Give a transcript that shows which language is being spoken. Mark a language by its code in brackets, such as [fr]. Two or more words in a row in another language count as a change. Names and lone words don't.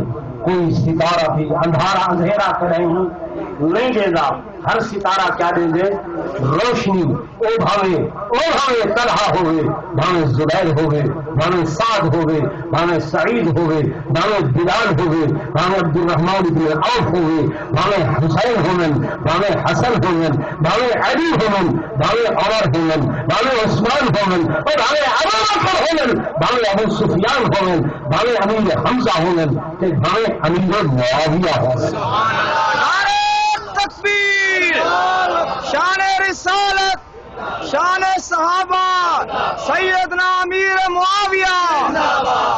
[ur] کوئی ستارہ بھی اندھیرا کریں نہیں دے گا ہر ستارہ کیا دیں گے روشنی [pa] او بھاوے [ur] طلحہ [pa] ہوئے بھاوے زبیر ہوئے بھاوے سعد ہوئے بھاوے سعید ہوئے بھاوے بلال ہوئے بھاوے عبد الرحمن بن عوف ہوئے بھاوے حسین ہوئے بھاوے حسن ہوئے بھاوے علی ہوئے بھاوے عمر ہوئے بھاوے عثمان ہوئے اور بھاوے ابو بکر ہوئے بھاوے ابو سفیان ہوئے بھاوے امیر حمزہ ہوئے کہ بھاوے امیر معاویہ ہوئے [ur] شان رسالت شان صحابہ سیدنا امیر معاویہ